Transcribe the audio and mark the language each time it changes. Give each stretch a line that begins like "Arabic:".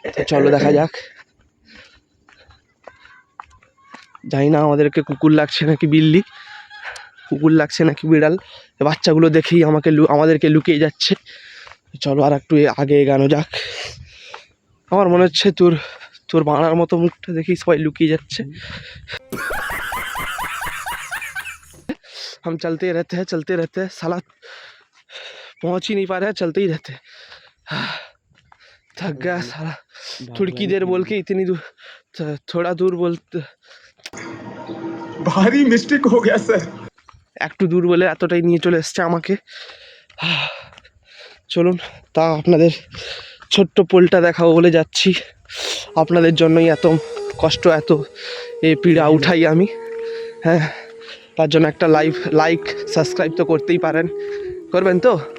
Bangla: চলো দেখা যাক, জানি না আমাদেরকে কুকুর লাগছে নাকি বিল্লি, কুকুর লাগছে নাকি বিড়াল। বাচ্চাগুলো দেখেই আমাদেরকে লুকিয়ে যাচ্ছে। চলো আর একটু আগে এগানো যাক। আমার মনে হচ্ছে তোর বানার মতো মুখটা দেখেই সবাই লুকিয়ে যাচ্ছে।
Hindi: हम चलते रहते हैं साला, पहुंच ही नहीं पा रहे हैं, चलते ही रहते हैं। थक गया साला, थोड़ी की देर बोल के इतनी दूर, थोड़ा दूर बोलते भारी मिस्टेक हो गया सर।
Bangla: একটু দূর বলে এতটাই নিয়ে চলে এসছে আমাকে। চলুন তা আপনাদের ছোট্ট পোলটা দেখাবো বলে যাচ্ছি, আপনাদের জন্যই এত কষ্ট, এত এই পীড়া উঠাই আমি। হ্যাঁ, তার জন্য একটা লাইক সাবস্ক্রাইব তো করতেই পারেন, করবেন তো?